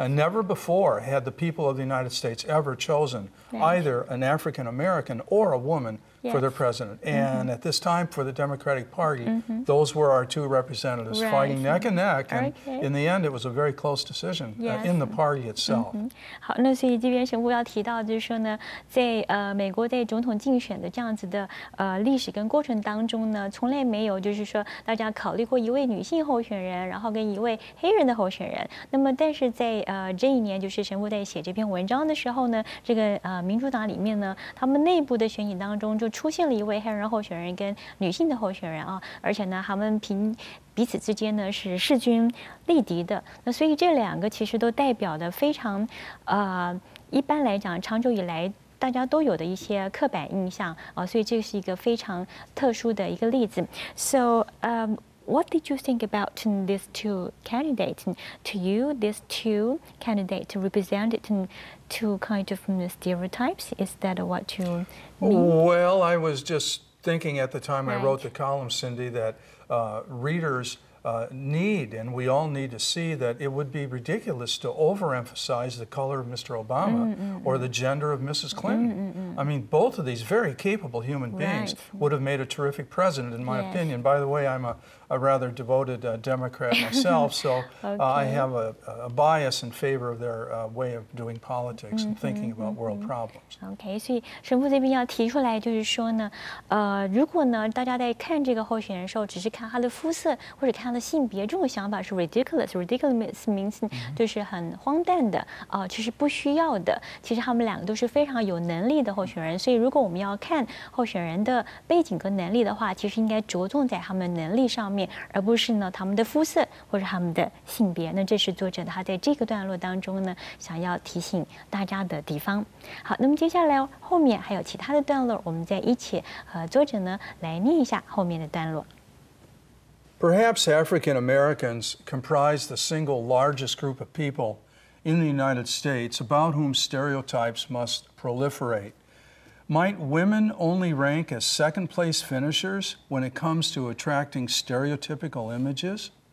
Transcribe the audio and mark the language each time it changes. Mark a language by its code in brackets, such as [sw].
[en] Never before had the people of the United States ever chosen Right. either an African American or a woman for their Yes. president. And at this time, for the Democratic Party, those were our two representatives Right. fighting neck and neck. And Okay. in the end, it was a very close decision Yes. in the party itself. [zh] 好，那所以这边神父要提到，就是说呢，在美国在总统竞选的这样子的历史跟过程当中呢，从来没有就是说大家考虑过一位女性候选人，然后跟一位黑人的候选人。那么但是在这一年，就是神父在写这篇文章的时候呢，这个民主党里面呢，他们内部的选举当中就出现了一位黑人候选人跟女性的候选人而且呢，他们彼此之间呢是势均力敌的。那所以这两个其实都代表的非常一般来讲，长久以来大家都有的一些刻板印象所以这是一个非常特殊的一个例子。 [en] So, what did you think about these two candidates? To you, these two candidates represented two kind of stereotypes. Is that what you mean? Well, I was just thinking at the time I Right. wrote the column, Cindy, that readers need, and we all need to see that it would be ridiculous to overemphasize the color of Mr. Obama or the gender of Mrs. Clinton. I mean, both of these very capable human beings would have made a terrific president, in my opinion. By the way, I'm a rather devoted Democrat myself, so I have a bias in favor of their way of doing politics and thinking about world problems. [zh] OK， 所以神父这边要提出来，就是说呢，如果呢大家在看这个候选人的时候，只是看他的肤色或者看他的性别，这种想法是 ridiculous。 [en] ridiculous means [zh] 就是很荒诞的其实不需要的。其实他们两个都是非常有能力的候选人，所以如果我们要看候选人的背景跟能力的话，其实应该着重在他们能力上面，而不是呢他们的肤色或者他们的性别。那这是作者他在这个段落当中呢想要提醒大家的地方。好，那么接下来后面还有其他的段落，我们再一起和作者呢来念一下后面的段落。 [en] Perhaps African Americans comprise the single largest group of people in the United States about whom stereotypes must proliferate. Might women only rank as second-place finishers when it comes to attracting stereotypical images?